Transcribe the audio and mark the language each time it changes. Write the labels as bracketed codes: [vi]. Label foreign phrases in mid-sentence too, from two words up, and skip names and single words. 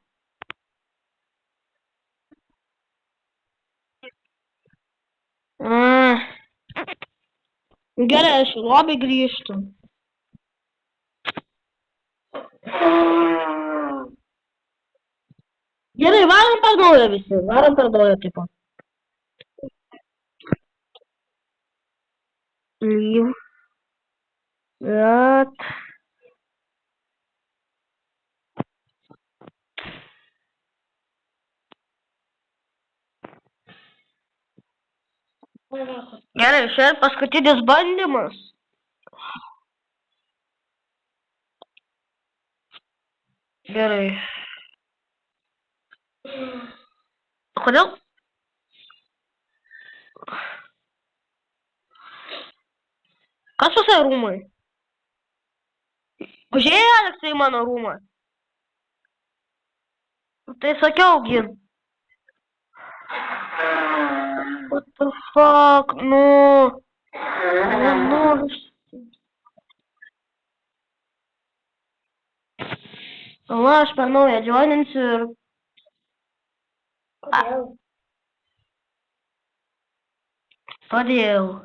[lt] Gerai, aš į lobį grįžtu. Gerai, varom per naują visi. Varom per naują tipo. [en] Leave. That. [lt] Gerai, šiandien paskutinis bandymas. Gerai. Kodėl? Kas visai rūmai? Užėjai, Aleksai, į mano rūmą? Tai sakiau, gi. [en] What the fuck, [lt] nu. Va, aš per naują džioninsiu ir... Kodėl? Kodėl?